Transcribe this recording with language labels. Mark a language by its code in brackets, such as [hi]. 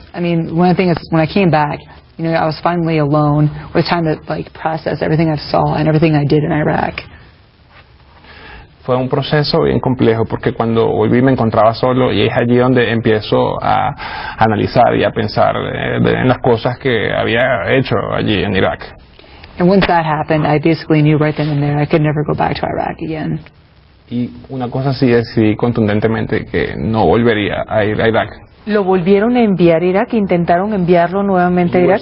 [en] I mean, one of the things is when I came back, you know, I was finally alone. It was time to like process everything I saw and everything I did in Iraq. [es] Fue un proceso bien complejo porque cuando volví me encontraba solo y es allí donde empiezo a analizar y a pensar en las cosas que había hecho allí en Irak. [en] And once that happened, I basically knew right then and there I could never go back to Iraq again. [es] Y una cosa sí decidí contundentemente que no volvería a ir a Irak. ¿Lo volvieron a enviar a Irak? ¿Intentaron enviarlo nuevamente a Irak?